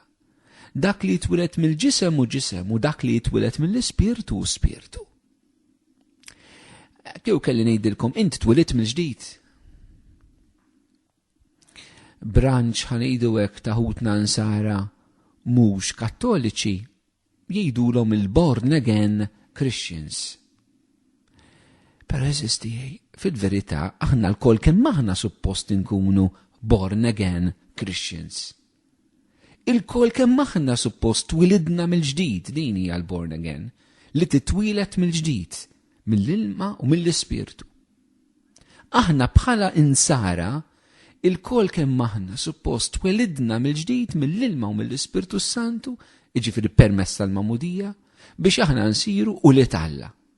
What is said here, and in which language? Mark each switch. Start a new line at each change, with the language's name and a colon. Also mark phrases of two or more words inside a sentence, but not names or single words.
Maltese: Dak li jitwilet mill-ġisem u ġisem u dak li jitwilet mill-Ispirtu u Spirtu. Kieku kelli ngħidilkom inti twilit mill-ġdid. Branċ ħanejdu hekk ta' ħutna nsara mhux Kattoliċi jgħidulhom il-
English: born again Christians.
Maltese: Però eżisti fil-verità aħna l-kol kemm aħna suppost inkunu
English: born again Christians.
Maltese: Il-kol kemm aħna suppost twilidna mill-ġdid din hija l-
English: born again
Maltese: li titwilet mill-ġdid mill-ilma u mill-Ispirtu. Aħna bħala insara il-kol kemm aħna suppost twilidna mill-ġdid mill-ilma u mill-Ispirtu Santu, jiġifieri permezz tal-mamudija biex aħna nsiru ulied Alla.